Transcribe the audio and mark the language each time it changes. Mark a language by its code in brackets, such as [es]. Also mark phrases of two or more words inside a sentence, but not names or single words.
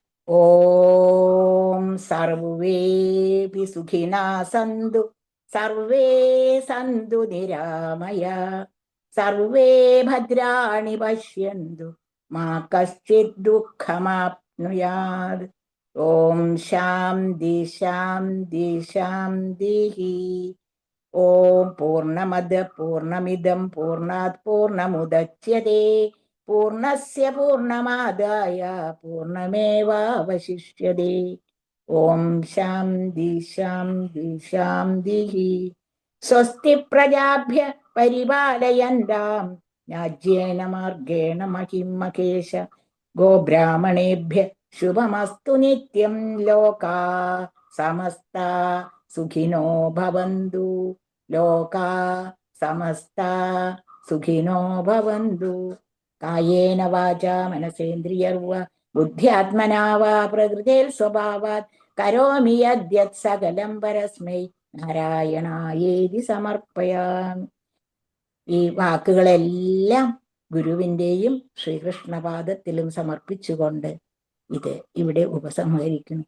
[sa] ഓം സർവേപി സുഖിനാ സന്തു, സർവേ സന്തു നിരാമയ, സർവേ ഭദ്രാണി പശ്യന്തു, മാ കശ്ചിത് ദുഃഖമാപ്നുയാത്. ഓം ശാന്തി ശാന്തി ശാന്തി. ഓം പൂർണ്ണമദ പൂർണ്ണമിദം പൂർണ്ണാത് പൂർണ്ണമുദച്യതേ പൂർണ്ണസ്യ പൂർണ്ണമാദായ പൂർണ്ണമേവാവശിഷ്യതേ. ഓം ശാന്തി ശാന്തി ശാന്തി. സ്വസ്തി പ്രജാഭ്യ പരിപാലയന്താം രാജ്യേന മാർഗേണ മഹിം മഹേശ. ഗോബ്രാഹ്മണേഭ്യ ശുഭമസ്തു നിത്യം. ലോകാ സമസ്താ സുഖിനോ ഭവന്തു. ലോകാ സമസ്താ സുഖിനോ ഭവന്തു. കായേന വാചാ മനസേന്ദ്രിയർവ ബുദ്ധ്യാത്മനാ വാ പ്രകൃതേർ സ്വഭാവാത് കരോമി യദ്യത് സകലം പരസ്മൈ നാരായണായേതി സമർപ്പയാമി. [ml] ഈ വാക്കുകളെല്ലാം ഗുരുവിൻ്റെയും ശ്രീകൃഷ്ണപാദത്തിലും സമർപ്പിച്ചുകൊണ്ട് ഇത് ഇവിടെ ഉപസംഹരിക്കുന്നു.